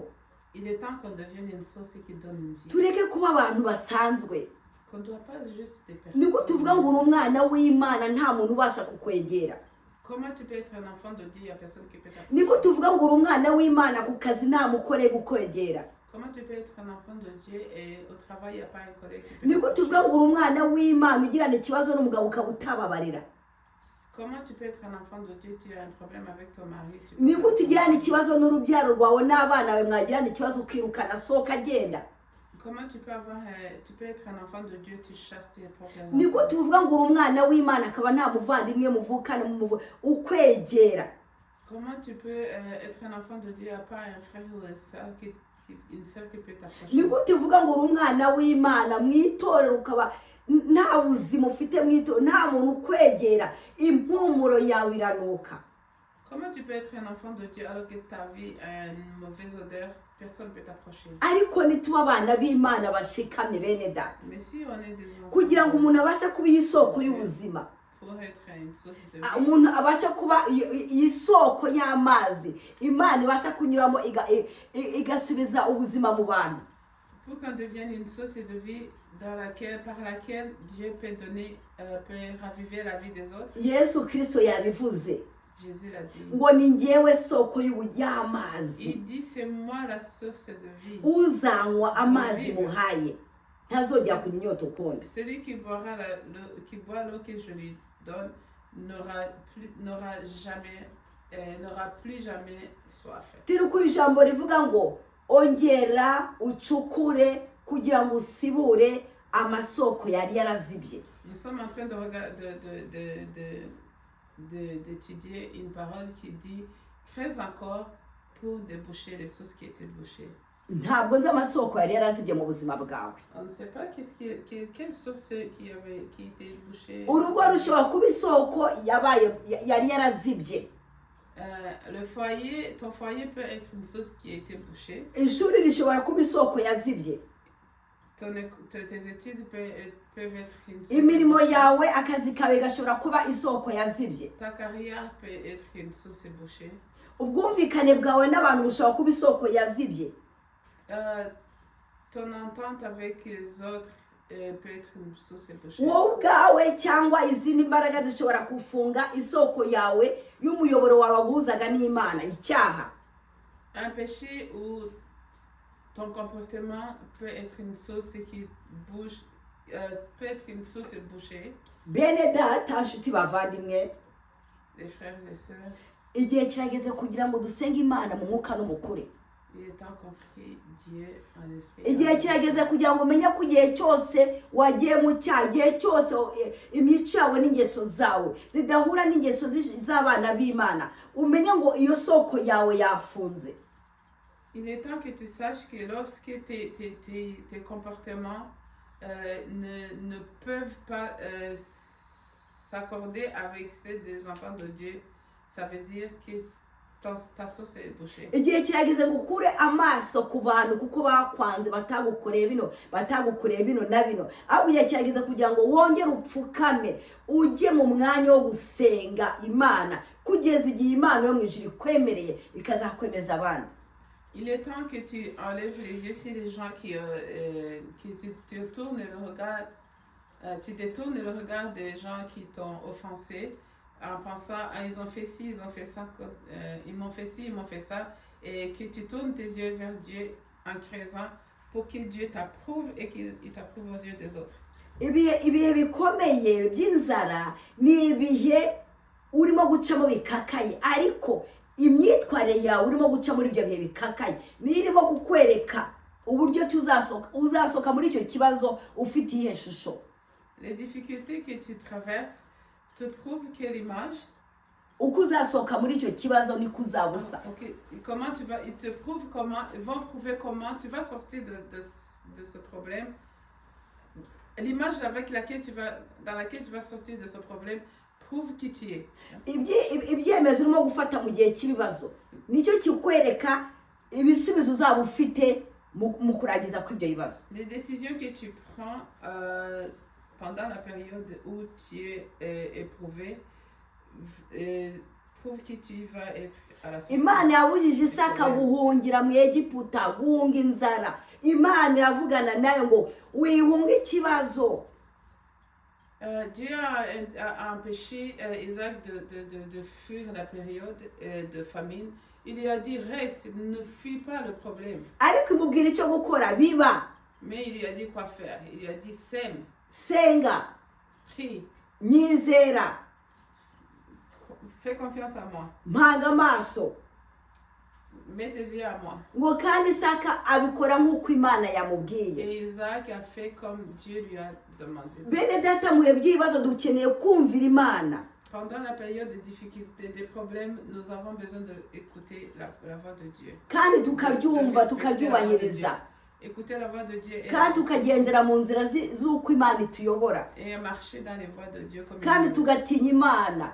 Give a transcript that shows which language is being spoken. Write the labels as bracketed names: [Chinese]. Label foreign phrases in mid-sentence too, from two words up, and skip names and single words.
[French] Il est temps qu'on devienne une source qui donne une vie. [Kinyarwanda] Tureke kuba abantu basanzwe. [French] Qu'on ne doit pas juste des personnes. [Kinyarwanda] Niko tuvuga ngo uri umwana w'Imana nta muntu ubasha kukwegera. [French] Comment tu peux être un enfant de Dieu, il y a personne qui peut t'approcher. [Kinyarwanda] Niko tuvuga ngo uri umwana w'Imana ku kazi nta mukore gukwegera. [French] Comment tu peux être un enfant de Dieu et au travail il n'y a pas un collègue qui peut [Kinyarwanda] Niko tuvuga ngo uri umwana w'Imana ugirana ikibazo n'umugabo ukabutababarira. [French] Comment tu peux être un enfant de Dieu, tu as un problème avec ton mari. [Kinyarwanda] Niko tugirana ikibazo n'urubyaro rwawe n'abana bawe mwagirana ikibazo ukirukana soka agenda. [French] Comment tu peux être un enfant de Dieu, tu chasses tes propres enfants. [Kinyarwanda] Niko tuvuga ngo uri umwana w'Imana akaba nta muvandimwe muvukana mu ukwegera. [French] Comment tu peux être un enfant de Dieu, pas un frère ou une sœur qui peut t'approcher. [Kinyarwanda] Niko tuvuga ngo uri umwana w'Imana mwitorero ukaba nta buzima ufite mwito nta muntu ukwegera impumuro yawe iranuka. [French] Comment tu peux être un enfant de Dieu alors que ta vie a une mauvaise odeur, personne ne peut t'approcher. [Kinyarwanda] Ariko nituba abana b'Imana bashikamye bene data. [French] Mais si on est des enfants, [Kinyarwanda] kugira ngo umuntu abashe kuba isoko y'ubuzima. [French] Pour être une source de vie. [Kinyarwanda] Umuntu abashe kuba isoko y'amazi Imana ibasha kunyuramo igasubiza ubuzima mu bantu. [French] Pour qu'on devienne une source de vie par laquelle Dieu peut raviver la vie des autres. [Kinyarwanda] Yesu Kristo yabivuze. [French] Jésus l'a dit. [Kinyarwanda] Ngo ni njyewe soko y'amazi. [French] Il dit c'est moi la source de vie. [Kinyarwanda] Uzanywa amazi muhaye ntazongera kugira inyota ukundi. [French] Celui qui boit l'eau que je lui donne n'aura plus jamais soif. [Kinyarwanda] Turi ku ijambo rivuga ngo ongera ucukure kugira ngo usibure amasoko yari yarazibye. [French] Nous sommes en train de d'étudier une parole qui dit creuse encore pour déboucher les sources qui étaient bouchées. [Kinyarwanda] Ntabwo nzi amasoko yari yarazibye mu buzima bwawe. [French] On ne sait pas quelle source qui était bouchée. [Kinyarwanda] Urugo rushobora kuba isoko yari yarazibye. [French] Le foyer, ton foyer peut être une source qui a été bouchée. [Kinyarwanda] Ishuri rishobora kuba isoko yazibye. [French] Tes études peuvent être une source. [Kinyarwanda] Imirimo yawe akazi kawe gashobora kuba isoko yazibye. [French] Ta carrière peut être une source bouchée. [Kinyarwanda] Ubwumvikane bwawe n'abantu bushobora kuba isoko yazibye. [French] Ton entente avec les autres peut être une source bouchée. [Kinyarwanda] Wowe ubwawe cyangwa izindi mbaraga zishobora kufunga isoko yawe y'umuyoboro wawe waguhuzaga n'Imana, icyaha. [French] Un péché ou ton comportement peut être une source qui bouche, peut être une source bouchée. [Kinyarwanda] Bene data nshuti bavandimwe, [French] Les frères et sœurs, [Kinyarwanda] igihe kirageze kugira ngo dusenge Imana mu mwuka no mu kuri. [French] il est temps qu'on prie Dieu en esprit. [Kinyarwanda] Igihe kirageze kugira ngo umenye ko igihe cyose wagiye mu cyaha, igihe cyose imico yawe n'ingeso zawe zidahura n'ingeso z'abana b'Imana, umenye ngo iyo soko yawe yafunze. [French] Il est temps que tu saches que lorsque tes comportements ne peuvent pas s'accorder avec ceux des enfants de Dieu, ça veut dire que ta source est bouchée. [Kinyarwanda] Igihe kirageze ngo ukure amaso ku bantu kuko bakwanze batagukoreye bino na bino. Ahubwo igihe kirageze kugira ngo wongere upfukame ujye mu mwanya wo gusenga Imana kugeza igihe Imana yo mu ijuru ikwemereye ikazakwemeza abandi. [French] Il est temps que tu enlèves les yeux sur les gens qui te tournent le regard, tu détournes le regard des gens qui t'ont offensé en pensant ils ont fait ci, ils ont fait ça, ils m'ont fait ci, ils m'ont fait ça, et que tu tournes tes yeux vers Dieu en creusant pour que Dieu t'approuve et qu'il t'approuve aux yeux des autres. [Kinyarwanda] Ibihe bikomeye by'inzara ni ibihe urimo gucamo bikakaye, ariko imyitwarire yawe urimo guca muri ibyo bihe bikakaye nirimo kukwereka uburyo uzasoka muri icyo kibazo ufite ihe shusho. [French] Les difficultés que tu traverses te prouvent quelle image. [Kinyarwanda] Uko uzasoka muri icyo kibazo niko uzabusa. Okay. [French] Comment tu vas, ils te prouvent comment, ils vont prouver comment tu vas sortir de ce problème. L'image dans laquelle tu vas sortir de ce problème prouve qui tu es. [Kinyarwanda] Ibyemezo urimo gufata mu gihe cy'ibibazo nicyo kikwereka ibisubizo uzaba ufite mu kurangiza kw'ibyo bibazo. [French] Les décisions que tu prends pendant la période où tu es éprouvé prouve que tu vas être à la sortie. [Kinyarwanda] Imana yabujije Isaka guhungira mu Egiputa, guhunga inzara. Imana iravugana nayo ngo wihunga ikibazo. [French] Dieu a empêché Isaac de fuir la période de famine. Il lui a dit reste, ne fuis pas le problème. [Kinyarwanda] Ariko imubwira icyo gukora biba. [French] Mais il lui a dit quoi faire. Il lui a dit sème. [Kinyarwanda] Senga. [French] Prie. [Kinyarwanda] Nyizera. [French] Fais confiance à moi. [Kinyarwanda] Mpanga amaso. [French] Mets tes yeux à moi. [Kinyarwanda] Ngo kandi Isaka abikora nk'uko Imana yamubwiye. [French] Et Isaac a fait comme Dieu lui a demandé. [Kinyarwanda] Bene data muhe by'ibibazo dukeneye kumvira Imana. [French] Pendant la période de difficultés, des problèmes, nous avons besoin d'écouter la voix de Dieu. [Kinyarwanda] Kandi tukaryumva tukaryubahiriza. [French] Écouter la voix de Dieu [Kinyarwanda] kandi tukagendera mu nzira z'uko Imana ituyobora. [French] Et marcher dans les voies de Dieu comme [Kinyarwanda] kandi tugatinya Imana.